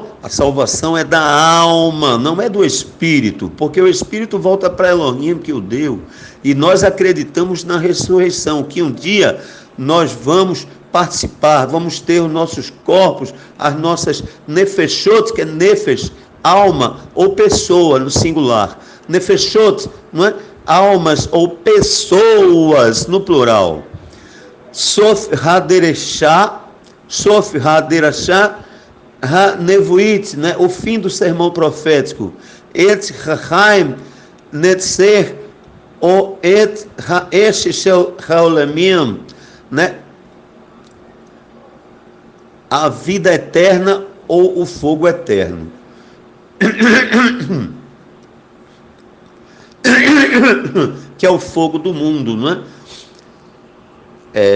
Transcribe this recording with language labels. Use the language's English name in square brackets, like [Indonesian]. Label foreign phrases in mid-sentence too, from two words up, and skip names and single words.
[Portuguese] A salvação é da alma, não é do espírito, porque o espírito volta para Elohim que o deu, e nós acreditamos na ressurreição, que um dia nós vamos participar, vamos ter os nossos corpos, as nossas nefeshot, que é nefesh, alma ou pessoa no singular, nefeshot, não é? Almas ou pessoas no plural. [Hebrew] סוף הדרשה, הנבואית, [Portuguese] né? O fim do sermão profético. [Hebrew] את החיים נצח או את האש של העולמים, [Portuguese] né? A vida eterna ou o fogo eterno. Que é o fogo do mundo, não é?